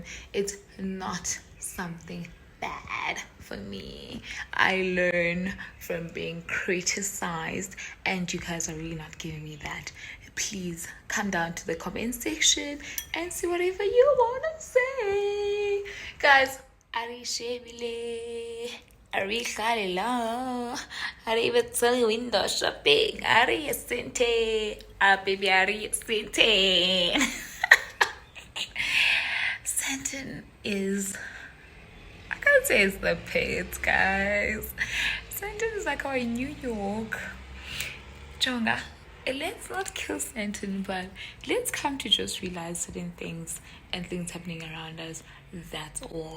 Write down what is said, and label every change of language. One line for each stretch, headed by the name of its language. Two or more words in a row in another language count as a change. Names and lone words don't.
English: It's not something bad for me. I learn from being criticized, and you guys are really not giving me that. Please come down to the comment section and see whatever you want to say. Guys, Ari Shebile, Ari Khalila, Ari Betzali window shopping, Ari Sente, baby Ari Sente. Santon is, I can't say it's the pit, guys. Santon is like our New York. Jonga. Let's not kill Santon, but let's come to just realize certain things and things happening around us. That's all.